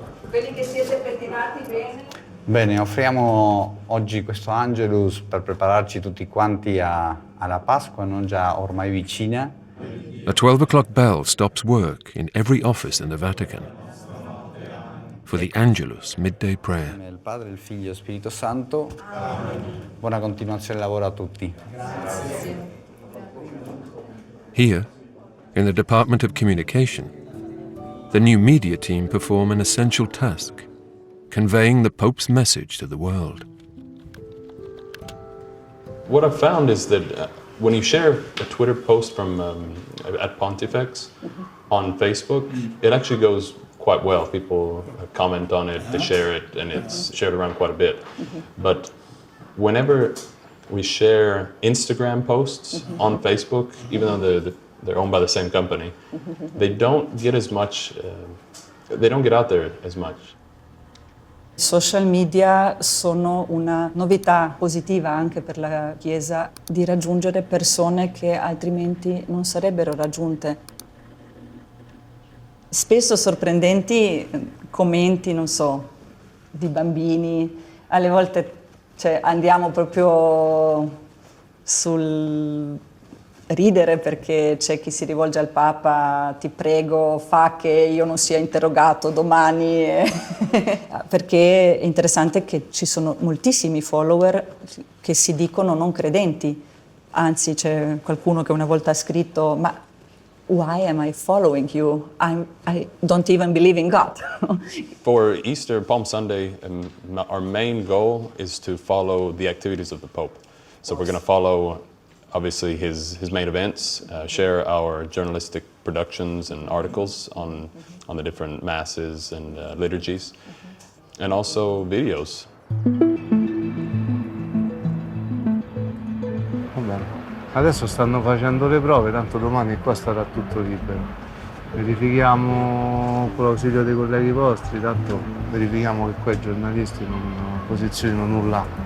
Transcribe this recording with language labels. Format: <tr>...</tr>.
<it>Quelli che siete pettinati bene? Bene, offriamo oggi questo Angelus per prepararci tutti quanti alla Pasqua, non già ormai vicina.</it> <en>A 12 o'clock bell stops work in every office in the Vatican for the Angelus midday prayer.</en> <it>Il Padre, il Figlio e lo Spirito Santo. Buona continuazione del lavoro a tutti.</it> <en>Here, in the Department of Communication, the new media team perform an essential task, conveying the Pope's message to the world. What I've found is that when you share a Twitter post from at Pontifex on Facebook, it actually goes quite well. People comment on it, they share it, and it's shared around quite a bit. But whenever we share Instagram posts on Facebook, even though they're owned by the same company, they don't get as much, they don't get out there as much.</en> <it>Social media sono una novità positiva anche per la Chiesa di raggiungere persone che altrimenti non sarebbero raggiunte. Spesso sorprendenti commenti, non so, di bambini, alle volte andiamo proprio sul ridere perché c'è chi si rivolge al Papa, ti prego, fa che io non sia interrogato domani, perché è interessante che ci sono moltissimi follower che si dicono non credenti, anzi c'è qualcuno che una volta ha scritto ma</it> <en>why am I following you? I don't even believe in God. For Easter, Palm Sunday, our main goal is to follow the activities of the Pope. So we're going to follow obviously his main events, share our journalistic productions and articles on the different masses and liturgies, and also videos.</en> <it>Va bene. Adesso stanno facendo le prove, tanto domani qua sarà tutto libero. Verifichiamo con l'ausilio dei colleghi vostri, tanto verifichiamo che qua i giornalisti non posizionino nulla.</it>